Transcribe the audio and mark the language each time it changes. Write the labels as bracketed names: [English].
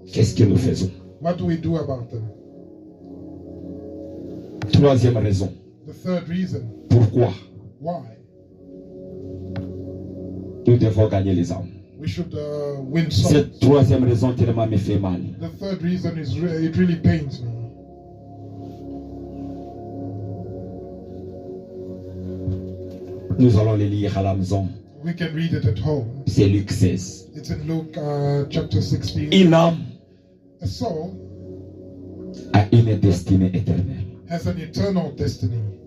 [French] Qu'est-ce que nous faisons? [English] What do we do about them? [French] Troisième raison. [English] The third reason [French] Pourquoi [English] why [French] nous devons gagner les âmes? [English] we should win souls. [French] Cette troisième raison tellement me fait mal. [English] The third reason is it really pains me. [French] Nous allons les lire à la maison. [English] We can read it at home. [French] C'est Luc 16. [English] It's in Luke chapter 16. [French] Une âme [English] A soul [French] a une destinée éternelle. [English] has an eternal destiny.